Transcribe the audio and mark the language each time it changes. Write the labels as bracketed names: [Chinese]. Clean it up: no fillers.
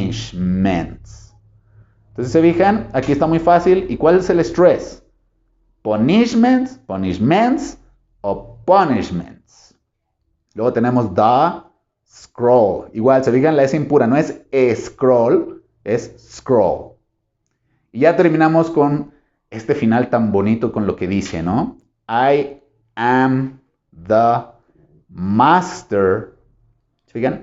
[Spanish] Punishments. Entonces se fijan, aquí está muy fácil. ¿Y cuál es el stress? [English] Punishments, punishments o punishments. [Spanish] Luego tenemos the scroll. Igual, se fijan, la S impura no es scroll, es scroll. Y ya terminamos con este final tan bonito con lo que dice, ¿no? [English] I am the master. [Spanish] ¿Se fijan?